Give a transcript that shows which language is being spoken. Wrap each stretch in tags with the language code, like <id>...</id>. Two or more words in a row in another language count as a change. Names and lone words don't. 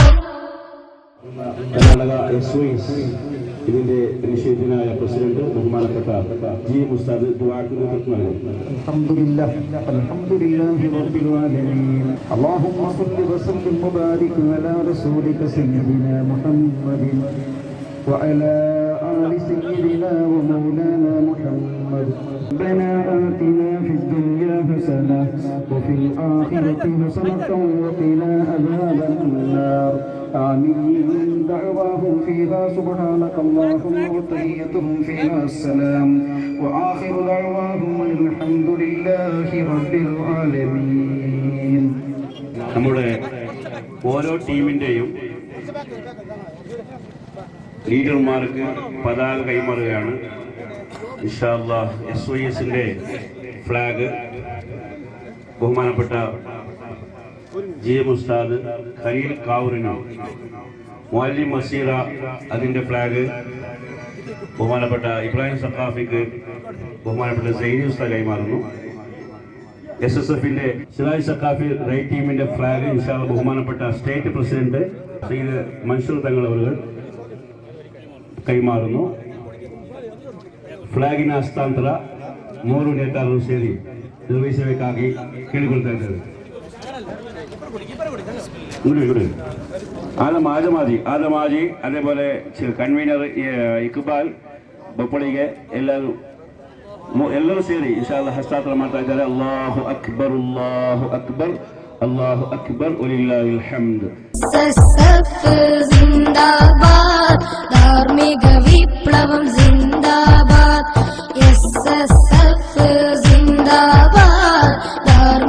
<ml>കർണാടക SOS ഇതിന്റെ നിഷേധനായ പ്രസിഡന്റ് ബഹുമാനപ്പെട്ട ജി മുസ്താദ് ദുആക്ക് നേതൃത്വം നൽകുന്നു.</ml> <ar>الحمد لله رب العالمين. اللهم صل وسلم وبارك على رسولك سيدنا محمد وعلى آل سيدنا ومولانا محمد. ربنا آتنا في الدنيا حسنة وفي الآخرة حسنة وقنا عذاب النار. آمين. دعواهم فيها سبحانك اللهم وتحيتهم فيها السلام وآخر دعواهم الحمد لله رب العالمين.</ar> <ml>നമ്മുടെ ഓരോ ടീമിന്റെയും ലീഡർമാർക്ക് പതാക കൈമാറുകയാണ്.</ml> <ar>إن شاء الله</ar> <ml>SOSന്റെ ഫ്ലാഗ് ബഹുമാനപ്പെട്ട ജി ഉസ്താദ് ഖലീൽ കാവൂരിനും മുഅല്ലിം മസീറ അതിന്റെ ഫ്ലാഗ് ബഹുമാനപ്പെട്ട ഇബ്രാഹിം സഖാഫിക്ക് ബഹുമാനപ്പെട്ട സൈനി ഉസ്താദ് കൈമാറുന്നു. SSFന്റെ സിറാജ് സഖാഫി റൈറ്റ് ടീമിന്റെ ഫ്ലാഗ്</ml> <ar>إن شاء الله</ar> <ml>ബഹുമാനപ്പെട്ട സ്റ്റേറ്റ് പ്രസിഡന്റ് സയ്യിദ് മൻസൂർ തങ്ങൾ അവർ കൈമാറുന്നു.</ml> <kn>ಫ್ಲಾಗಿನ ಹಸ್ತಾಂತರ ಮೂರು ನೇತಾರರು ಸೇರಿ ನಿರ್ವಹಿಸಬೇಕಾಗಿ ಕೇಳಿಕೊಳ್ತಾ ಇದ್ದೇವೆ. ആദമാജി</kn> <ml>അതേപോലെ കൺവീനർ</ml> <kn>ഇക്ബാൽ ബൊപ്പളിಗೆ ಎಲ್ಲರೂ ಸೇರಿ</kn> <ar>إن شاء الله</ar> <kn>ಹಸ್ತಾಂತರ ಮಾಡ್ತಾ ಇದ್ದಾರೆ.</kn> <ar>الله أكبر الله أكبر الله أكبر ولله الحمد.</ar> <ml>SSF ജിന്ദാബാദ്, ധാർമ്മിക വിപ്ലവം ജിന്ദാബാദ്. SSF ജിന്ദാബാദ്.</ml>